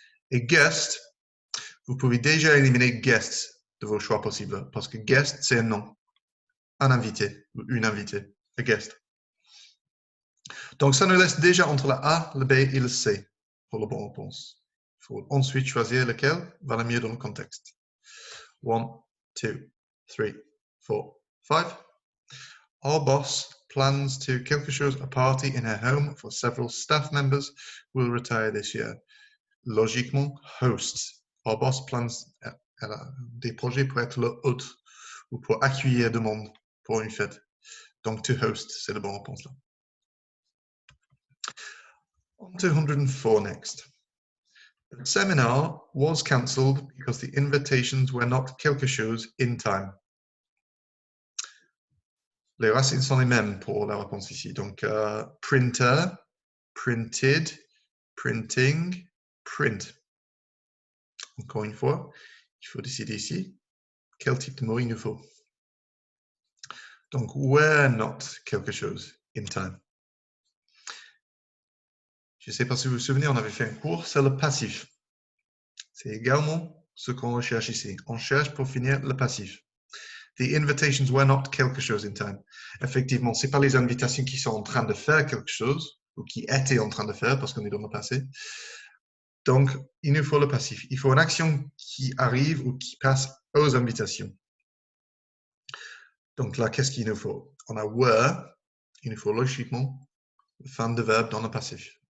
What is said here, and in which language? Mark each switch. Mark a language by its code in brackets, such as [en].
[fr] Et guest, vous pouvez déjà éliminer guest de vos choix possibles, parce que guest c'est un nom, un invité, ou une invitée, a guest. Donc ça nous laisse déjà entre la A, le B et le C pour la bonne réponse. Il faut ensuite choisir lequel va le mieux dans le contexte. 1, 2, 3, 4, 5. [en] Our boss plans to [fr] quelque chose, [en] a party in her home for several staff members who will retire this year. [fr] Logiquement, host. [en] Our boss plans, [fr] elle a des projets pour être le hôte ou pour accueillir du monde pour une fête. Donc, to host, c'est la bonne réponse là. [en] On to 104 next. The seminar was cancelled because the invitations were not [fr] quelque chose [en] in time. [fr] Les racines sont les mêmes pour la réponse ici. Donc, printer, printed, printing, print. Encore une fois, il faut décider ici quel type de mot il nous faut. [en] Donc, were not [fr] quelque chose [en] in time. [fr] Je ne sais pas si vous vous souvenez, on avait fait un cours, c'est le passif. C'est également ce qu'on recherche ici. On cherche pour finir le passif. [en] The invitations were not [fr] quelque chose [en] in time. [fr] Effectivement, ce n'est pas les invitations qui sont en train de faire quelque chose ou qui étaient en train de faire parce qu'on est dans le passé. Donc, il nous faut le passif. Il faut une action qui arrive ou qui passe aux invitations. Donc là, qu'est-ce qu'il nous faut? On a [en] were, [fr] il nous faut logiquement la fin de verbe dans le passif.